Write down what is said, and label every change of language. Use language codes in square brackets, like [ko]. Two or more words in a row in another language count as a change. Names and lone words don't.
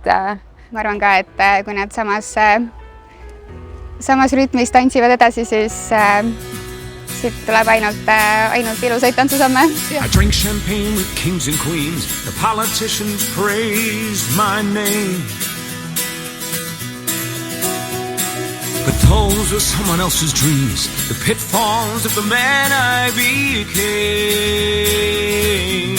[et] Ma arvan ka, et kui nad samas rütmis tantsivad edasi, siis siit tuleb ainult ilusaid tantsusamme. [en] I drink champagne with kings and queens. The politicians praise my name. But those were someone else's dreams, the pitfalls of the man I became.